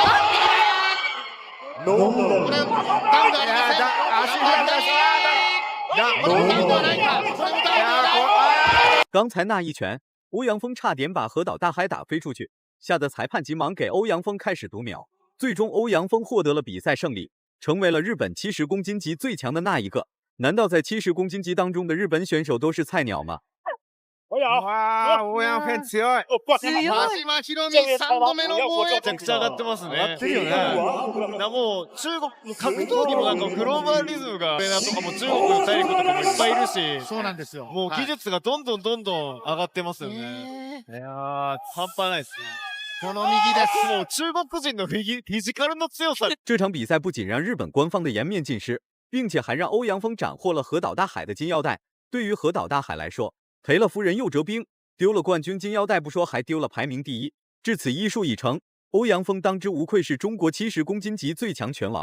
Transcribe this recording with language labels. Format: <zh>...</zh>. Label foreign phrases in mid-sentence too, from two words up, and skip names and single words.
<zh>刚才那一拳，欧阳锋差点把河岛大海打飞出去，吓得裁判急忙给欧阳锋开始读秒。最终，欧阳锋获得了比赛胜利，成为了日本70公斤级最强的那一个。难道在70公斤级当中的日本选手都是菜鸟吗？</zh> <ja>わあ、欧陽フェン強い。輪島ひろみ3度目の防衛。めちゃくちゃ上がってますね。上がってるよね。もう中国格闘技のグローバリズムが、とかも中国大陸とかもいっぱいいるし、そうなんですよ。もう技術がどんどん上がってますよね。いやー、半端ないですね。この右です。もう中国人のフィジカルの強さ。</ja> <zh>这场比赛不仅让日本官方的颜面尽失，并且还让欧阳锋斩获了河岛大海的金腰带。对于河岛大海来说，赔了夫人又折兵，丢了冠军金腰带不说，还丢了排名第一。至此一术已成，欧阳锋当之无愧是中国70公斤级最强拳王。</zh>